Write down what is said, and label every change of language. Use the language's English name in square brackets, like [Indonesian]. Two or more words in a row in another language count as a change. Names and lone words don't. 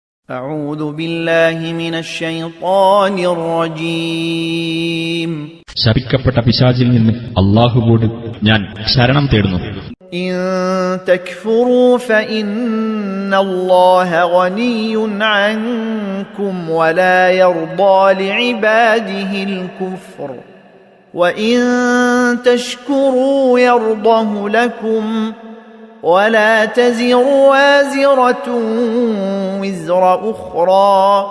[Arabic] أعوذ بالله من الشيطان الرجيم. [Malayalam] ശപിക്കപ്പെട്ട പിശാചിൽ നിന്ന് അല്ലാഹുവോട് ഞാൻ ശരണം തേടുന്നു. [Arabic] إن تكفروا فإن الله غني عنكم ولا يرضى لعباده الكفر وإن تشكروا يرضه لكم ولا تزر وازرة وزر أخرى